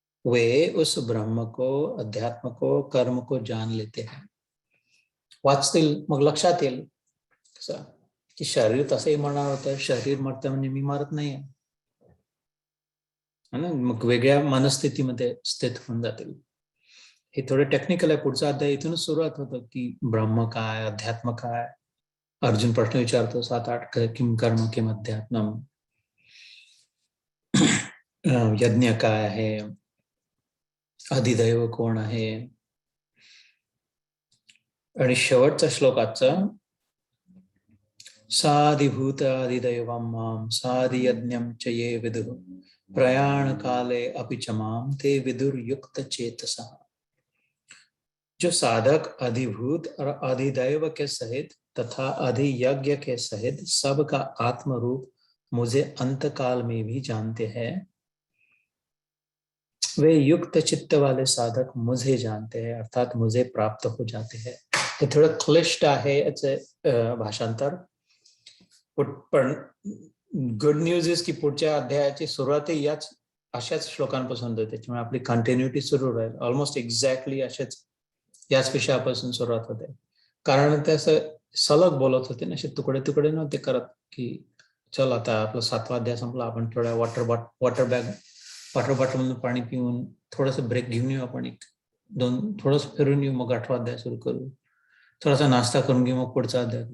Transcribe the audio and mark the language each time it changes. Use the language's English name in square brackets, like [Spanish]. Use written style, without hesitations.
[Hindi] वे उस ब्रह्म को, अध्यात्म को, कर्म को जान लेते हैं. [Marathi] वाचतील मग लक्षात येईल कसं की शरीर तसंही मरणार होतं, शरीर मरतं म्हणजे मी मरत नाहीये ना. मग वेगळ्या मनस्थितीमध्ये स्थित होऊन जातील. हे थोडं टेक्निकल आहे. पुढचा अध्याय इथूनच सुरुवात होतं की ब्रह्म काय, अध्यात्म काय. अर्जुन प्रश्न विचारतो 7-8, [Sanskrit] किम कर्म किम अध्यात्मम, [Marathi] यज्ञ काय आहे, अधिदैव कोण आहे, आणि शेवटचा श्लोकाचा [Sanskrit] साधिभूत आदिदैवं मां साधियज्ञं च ये विदुः प्रयाण काले अपि च मां ते विदुर्युक्त चेतसः। [Hindi] जो साधक अधिभूत और अधिदैव के सहित तथा अधियज्ञ के सहित सबका आत्म रूप मुझे अंत काल में भी जानते हैं, वे युक्त चित्त वाले साधक मुझे जानते हैं, अर्थात मुझे प्राप्त हो जाते हैं। [Marathi] ते थोडं क्लिष्ट आहे याचे भाषांतर, पण [English] good news is [Marathi] की पुढच्या अध्यायाची सुरुवातही याच अशाच श्लोकांपासून होते, त्याच्यामुळे आपली कंटिन्युटी सुरू राहील. [English] almost exactly [Marathi] अशाच याच विषयापासून सुरुवात होते, कारण ते असं सलग बोलत होते ना, असे तुकडे तुकडे नव्हते करत की चल आता आपला 7वा अध्याय संपला, आपण थोड्या वॉटर बॉटलमधून पाणी पिऊन थोडंसं ब्रेक घेऊन येऊ, आपण एक दोन थोडंसं फिरून येऊ, मग 8वा अध्याय सुरू करू, थोडासा नाश्ता करून घेऊ, मग पुढचा अध्याय.